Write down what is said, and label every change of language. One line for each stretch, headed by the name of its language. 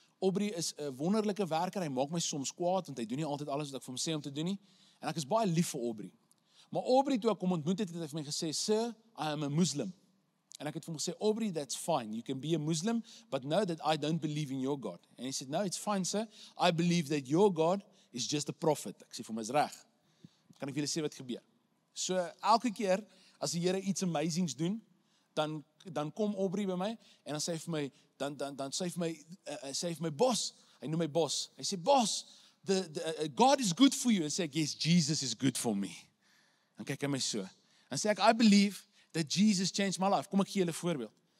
Afrikaans: Aubrey is 'n wonderlike werker, hy maak my soms kwaad, want hy doen nie altyd alles wat ek vir hom sê om te doen nie, en ek is baie lief vir Aubrey. Maar Aubrey, toe ek hom ontmoet het, het hy vir my gesê,
English: Sir, I am a Muslim.
Afrikaans: En ek het vir hom gesê,
English: Aubrey, that's fine, you can be a Muslim, but know that I don't believe in your God. And he said, no, it's fine, sir, I believe that your God is just a prophet.
Afrikaans: Ek sê vir hom, is reg. Kan ek vir julle sê wat gebeur? So, elke keer, as die Here iets amazings doen, dan kom Aubrey by my, en dan sê hy vir my, dan sê hy vir my, boss, hy noem my boss, hy sê, boss,
English: God is good for you,
Afrikaans: en sê ek,
English: yes, Jesus is good for me,
Afrikaans: dan kyk hy my so, en sê ek,
English: I believe that Jesus changed my life.
Afrikaans: Kom ek gee julle 'n voorbeeld.